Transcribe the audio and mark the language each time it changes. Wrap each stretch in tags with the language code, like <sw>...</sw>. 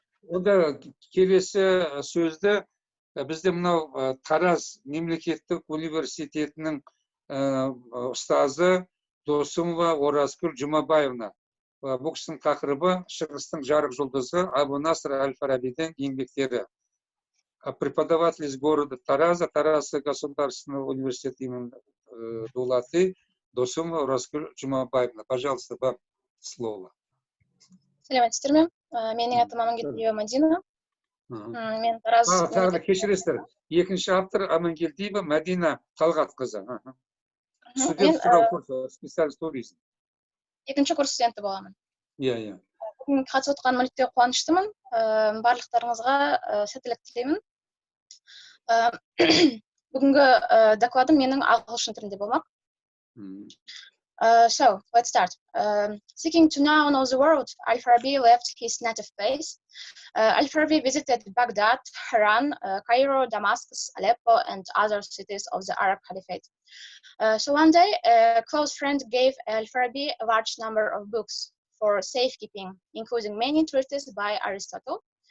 <kk>Онда келесі сөзді бізде мынау Тараз мемлекеттік университетінің ұстазы Досымова Оразгүл Жұмабаевна. Бұл кісінің тақырыбы Шығыстың жарық жұлдызы Абу Наср Аль-Фарабидің еңбектері.</kk> <ru>Преподаватель из города Тараза, Таразский государственный университет имени Дулаты, Досымова Оразгүл Жұмабаевна. Пожалуйста, вам слово.</ru> <kk>Сәлеметсіздер ме? Менің атым Амангелдиева Мадина. Мен Тараз. Тағы кешіресіздер. Екінші автор Амангелдиева Мадина Талғатқызы.</kk> <ru>Студент специалист туризм.</ru> <kk>Екінші курс студенті боламын. Иә. Бүгін қатысып отырғаныма өте қуаныштымын. Барлықтарыңызға сәттілік тілеймін. Бүгінгі докладым менің ағылшын тілінде болмақ.</kk> <en>So, let's start. Seeking to know the world, Al-Farabi left his native place. Al-Farabi visited Baghdad, Haran, Cairo, Damascus, Aleppo, and other cities of the Arab Caliphate. So one day, a close friend gave Al-Farabi a large number of books for safekeeping, including many treatises by Aristotle.</en>